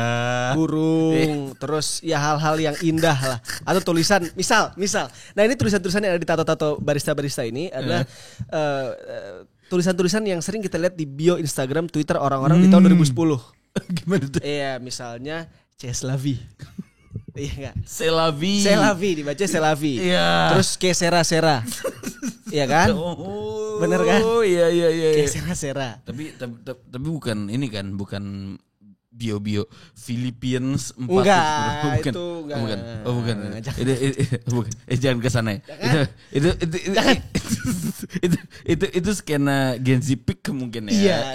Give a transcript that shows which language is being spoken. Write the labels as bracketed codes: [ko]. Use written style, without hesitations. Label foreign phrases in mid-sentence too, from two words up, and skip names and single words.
[id] Burung, terus ya hal-hal yang indah lah. Atau tulisan, misal. Nah, ini tulisan-tulisan yang ada di tato-tato barista-barista ini adalah tulisan-tulisan yang sering kita lihat di bio Instagram, Twitter orang-orang di tahun 2010. Gimana tuh? Iya, misalnya [fr] C'est la vie. [id] Iya enggak? [fr] C'est la vie. C'est la vie [id] dibaca [fr] C'est la vie. [id] Iya. Terus [es] que sera. [id] Iya kan? Bener kan? Oh iya. [es] Que sera. [id] Tapi bukan ini kan, bukan bio Philippines 4. Enggak, bukan. itu enggak. Bukan. Bukan. Jangan ke sana ya. Itu skena Gen Z pick mungkin ya.